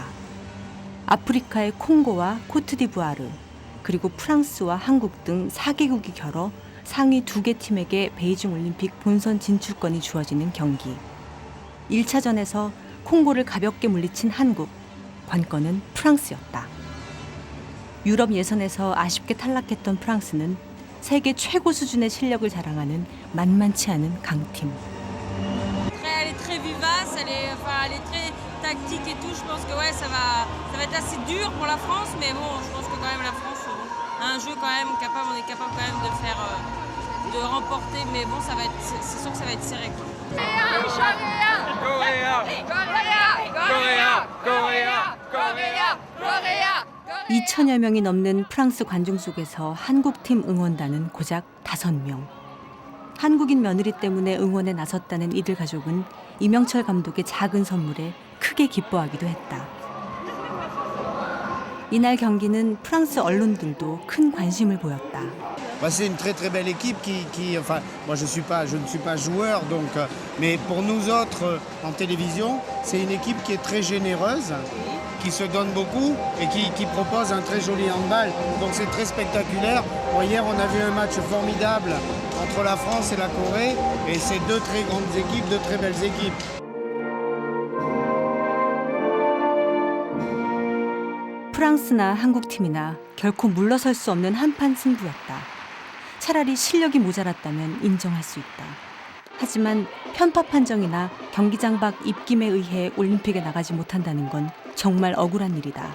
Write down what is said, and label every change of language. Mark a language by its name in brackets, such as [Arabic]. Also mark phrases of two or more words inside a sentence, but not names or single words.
[Korean] 아프리카의 콩고와 코트디부아르, 그리고 프랑스와 한국 등 4개국이 결어 상위 2개 팀에게 베이징 올림픽 본선 진출권이 주어지는 경기. 1차전에서 콩고를 가볍게 물리친 한국, 관건은 프랑스였다. 유럽 예선에서 아쉽게 탈락했던 프랑스는 세계 최고 수준의 실력을 자랑하는 만만치 않은 강팀. [French] Elle est très vivace, elle est très tactique et tout. Je pense que ouais, ça va être assez dur pour la France, mais bon, je pense que quand même la France a un jeu quand même capable, on est capable quand même de faire, de remporter, mais bon, c'est sûr que ça va être serré quoi. [Korean] 2천여 명이 넘는 프랑스 관중 속에서 한국팀 응원단은 고작 5명. 한국인 며느리 때문에 응원에 나섰다는 이들 가족은 이명철 감독의 작은 선물에 크게 기뻐하기도 했다. 이날 경기는 프랑스 언론들도 큰 관심을 보였다. [French] C'est une très très belle équipe enfin, moi je ne suis pas joueur donc, mais pour nous autres en télévision, c'est une équipe qui est très généreuse, qui se donne beaucoup et qui propose un très joli handball. Donc c'est très spectaculaire. Bon, hier on a vu un match formidable entre la France et la Corée et c'est deux très grandes équipes, deux très belles équipes. [Korean] 프랑스나 한국팀이나 결코 물러설 수 없는 한판 승부였다. 차라리 실력이 모자랐다면 인정할 수 있다. 하지만 편파 판정이나 경기장 밖 입김에 의해 올림픽에 나가지 못한다는 건 정말 억울한 일이다.